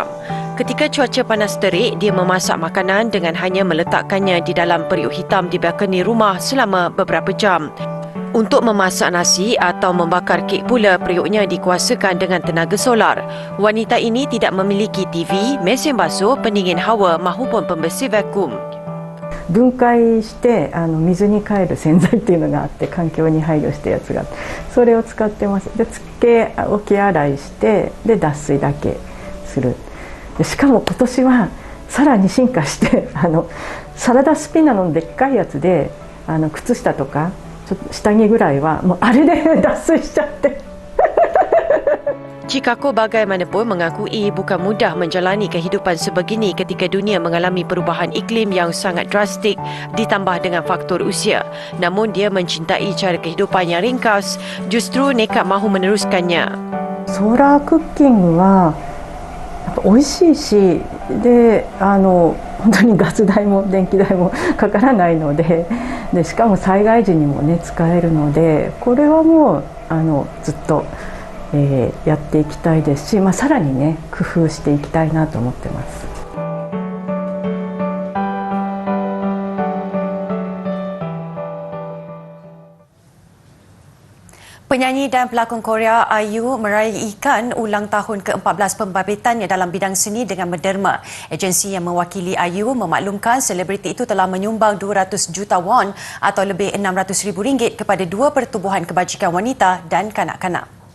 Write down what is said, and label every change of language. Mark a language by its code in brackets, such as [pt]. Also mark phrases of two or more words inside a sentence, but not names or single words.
[ms] Ketika cuaca panas terik, dia memasak makanan dengan hanya meletakkannya di dalam periuk hitam di balkoni rumah selama beberapa jam. Untuk memasak nasi atau membakar kek pula, periuknya dikuasakan dengan tenaga solar. Wanita ini tidak memiliki TV, mesin basuh, pendingin hawa mahupun pembersih vakum. [ja] 分解して水に変える洗剤っていうのがあって、環境に配慮したやつがそれを使ってます。でつけ置き洗いしてで脱水だけする。でしかも今年はさらに進化してサラダスピナのでっかいやつで靴下とかちょっと下着ぐらいはもうあれで脱水しちゃって。 [ms] Chikako bagaimanapun mengakui bukan mudah menjalani kehidupan sebegini ketika dunia mengalami perubahan iklim yang sangat drastik ditambah dengan faktor usia. Namun dia mencintai cara kehidupan yang ringkas, justru nekat mahu meneruskannya. [ja] ソーラークッキングはやっぱ美味しいし、で本当にガス代も電気代もかからないので、しかも災害時にもね使えるので、これはもうずっとやっていきたいですし、さらにね工夫していきたいなと思ってます。 [ms] Penyanyi dan pelakon Korea IU meraihkan ulang tahun ke-14 pembabitaannya dalam bidang seni dengan menderma. Agensi yang mewakili IU memaklumkan selebriti itu telah menyumbang 200 juta won atau lebih 600 ribu ringgit kepada 2 pertubuhan kebajikan wanita dan kanak-kanak.